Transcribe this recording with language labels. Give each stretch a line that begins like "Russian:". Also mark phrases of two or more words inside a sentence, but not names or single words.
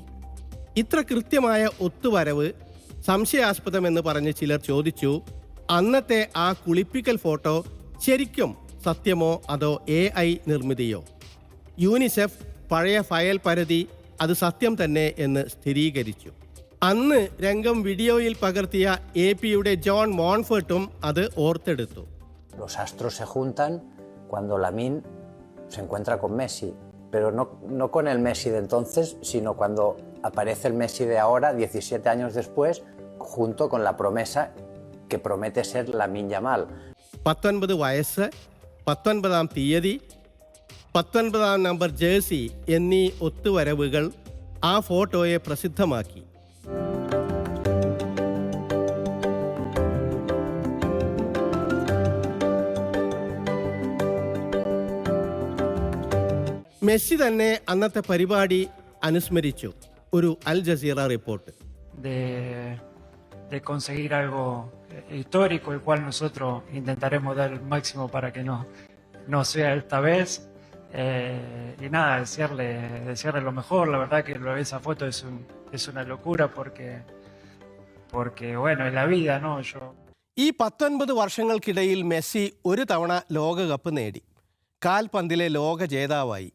Malayalam: ഇത്ര കൃത്യമായ ഒത്തുവരവ് സംശയാസ്പദമെന്ന് പറഞ്ഞ് ചിലർ ചോദിച്ചു, അന്നത്തെ ആ കുളിപ്പിക്കൽ ഫോട്ടോ ശരിക്കും സത്യമോ അതോ AI നിർമ്മിതിയോ? യൂണിസെഫ് പഴയ ഫയൽ പരതി അത് സത്യം തന്നെ എന്ന് സ്ഥിരീകരിച്ചു. അന്ന് രംഗം വീഡിയോയിൽ പകർത്തിയ AP-യുടെ ജോൺ മോൺഫർട്ടും അത് ഓർത്തെടുത്തു.
Spanish: Los astros se juntan cuando Lamine se encuentra con Messi, pero no con el Messi de entonces, sino cuando aparece el Messi de ahora, 17 años después, junto con la promesa que promete ser Lamine Yamal.
Malayalam: 19 വയസ്സ്, 19-ാം തീയതി, 19-ാം നമ്പർ ജേഴ്സി എന്നീ ഒത്തുവരവുകൾ ആ ഫോട്ടോയെ പ്രസിദ്ധമാക്കി. മെസ്സി തന്നെ അന്നത്തെ പരിപാടി അനുസ്മരിച്ചു. ഒരു അൽ ജസീറ റിപ്പോർട്ട്.
Spanish: De conseguir algo histórico, el cual nosotros intentaremos dar el máximo para que no sea esta vez. Y nada, desearle lo mejor. La verdad que esa foto es una locura porque bueno, es la vida, ¿no?
Malayalam: ഈ 19 വർഷങ്ങൾക്കിടയിൽ മെസ്സി ഒരു തവണ ലോകകപ്പ് നേടി. കാൽപന്തിലെ ലോക ജേതാവായി.